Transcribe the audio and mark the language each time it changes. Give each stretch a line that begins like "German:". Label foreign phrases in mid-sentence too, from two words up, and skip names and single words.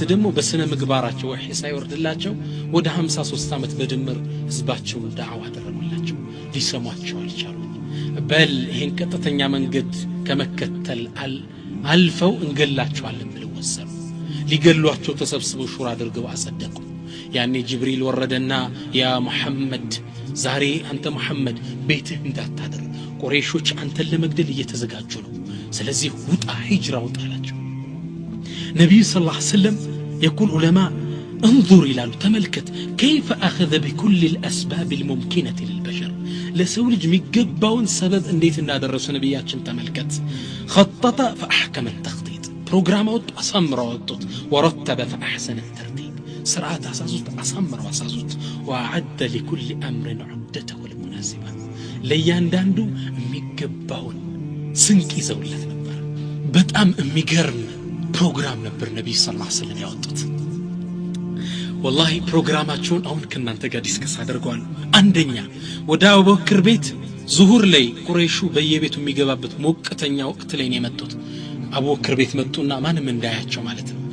Amharic: ደግሞ በስነ ምግባራቸው ወህይ ሳይወርድላቸው ወደ 53 አመት በድምር ህዝባቸውን ዳዕዋ አደረጉላቸው ሊሰሟቸው አልቻሉም በል ይሄን ቀጥተኛ መንገድ ከመከተል አልፈው እንገላቸዋለን ብለው ወሰኑ ሊገሏቸው ተሰብስበው ሹራ አድርገው አጸደቁ ያኔ ጅብሪል ወረደና ያ መሐመድ ዛሬ አንተ መሐመድ ቤትህ እንዳታደር ቁረይሾች አንተን ለመግደል እየተዘጋጁ ነው ስለዚህ ውጣ ሂጅራ ውጣ አላቸው
Arabic: ነብዩ صلى الله عليه وسلم يقول علماء انظر
Amharic: ይላሉ ተመልከት
Arabic: كيف اخذ بكل الاسباب الممكنه للبشر
Amharic: ለሰው ልጅ የሚገባውን ሰበብ እንዴት እንዳደረሱ ነብያችን ተመልከት
Arabic: خطط فاحكم التخطيط
Amharic: ፕሮግራም አወጡ አሳምረው አወጡት
Arabic: ورتب فاحسن الترتيب
Amharic: ስርዓት አሳምረው አሳዙት
Arabic: وعد لكل امر عدته المناسبه
Amharic: ለያንዳንዱ የሚገባውን ስንቅ ይዘውለት ነበር በጣም የሚገርም ፕሮግራም ነበር ነብዩ
Arabic: صلى الله عليه وسلم
Amharic: ያወጡት والله ፕሮግራማቸውን አሁን ከናንተ ጋር ዲስከስ አደርጋለሁ አንደኛ ወደ አቡበክር ቤት ዙሁር ላይ ቁረይሹ በየቤቱ የሚገባበት ሞቅተኛ ወቅት ላይ ነው የመጡት አቡበክር ቤት መጡና ማንም እንዳያቸው ማለት ነው